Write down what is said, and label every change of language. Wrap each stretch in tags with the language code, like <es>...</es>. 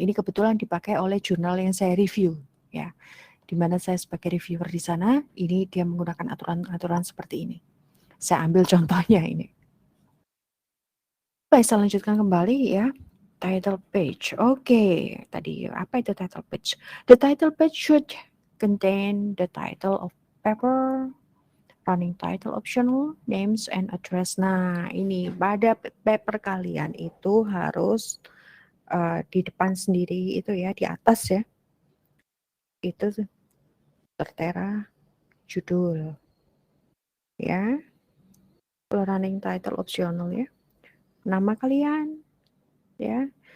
<id>Ini kebetulan dipakai oleh jurnal yang saya review ya. Di mana saya sebagai reviewer di sana, ini dia menggunakan aturan-aturan seperti ini. Saya ambil contohnya ini. Baik, saya lanjutkan kembali ya. Title page. Oke, tadi apa itu title page?</id> <en>The title page should contain the title of paper, running title optional, names and address.</en> <id>Nah, ini pada paper kalian itu harus di depan sendiri itu ya, di atas ya. Itu tertera judul. Ya.</id> <en>Running title optional</en> <id>ya. Nama kalian ya.</id>